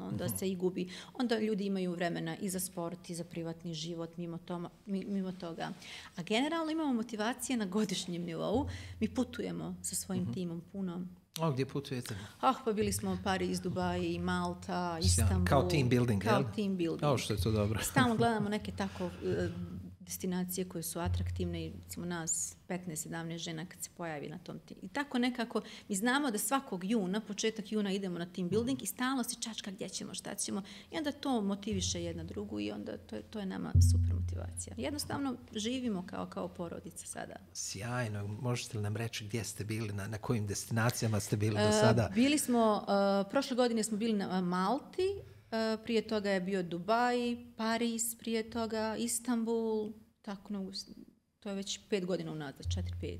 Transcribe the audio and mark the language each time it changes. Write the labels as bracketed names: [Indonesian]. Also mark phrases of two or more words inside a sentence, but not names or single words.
[Bosnian] Onda se i gubi. Onda ljudi imaju vremena i za sport, i za privatni život, mimo toga. A generalno imamo motivacije na godišnjem nivou. Mi putujemo sa svojim timom puno. Gdje putujete? Pa bili smo Pariz, Dubai, Malta, Istanbul. [English] Kao team building, Kao team building. [Bosnian] Što je to dobro. Stalno gledamo neke tako destinacije koje su atraktivne i recimo nas 15-17 žena kad se pojavi na tom timu. I tako nekako mi znamo da svakog juna, početak juna idemo na [English] team building [Bosnian] i stalno se čačka gdje ćemo, šta ćemo i onda to motiviše jedna drugu i onda to je nama super motivacija. Jednostavno živimo kao porodica sada. Sjajno. Možete li nam reći gdje ste bili, na kojim destinacijama ste bili do sada? Bili smo, prošle godine smo bili na Malti, prije toga je bio Dubai, Pariz, prije toga Istanbul, tako to je već 5 godina unazad, 4-5.